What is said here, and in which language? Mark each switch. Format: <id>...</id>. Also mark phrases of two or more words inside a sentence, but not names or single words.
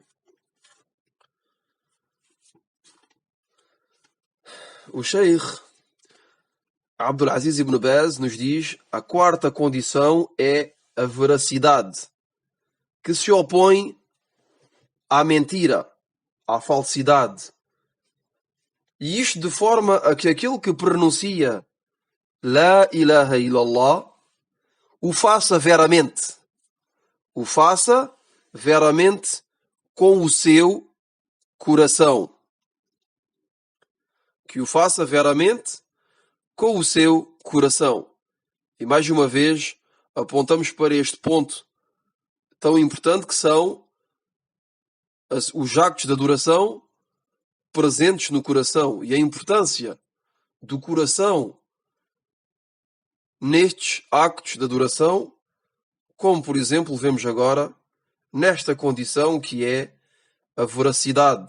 <pt>O Sheikh Abdul Aziz Ibn Baz nos diz: a quarta condição é a veracidade, que se opõe à mentira, à falsidade. E isto de forma a que aquele que pronuncia</pt> <ar>لا إله إلا الله</ar> <pt>o faça veramente com o seu coração. Que o faça veramente com o seu coração. E mais uma vez apontamos para este ponto tão importante que são os actos de adoração presentes no coração e a importância do coração nestes actos de adoração, como por exemplo vemos agora nesta condição que é a veracidade.</pt>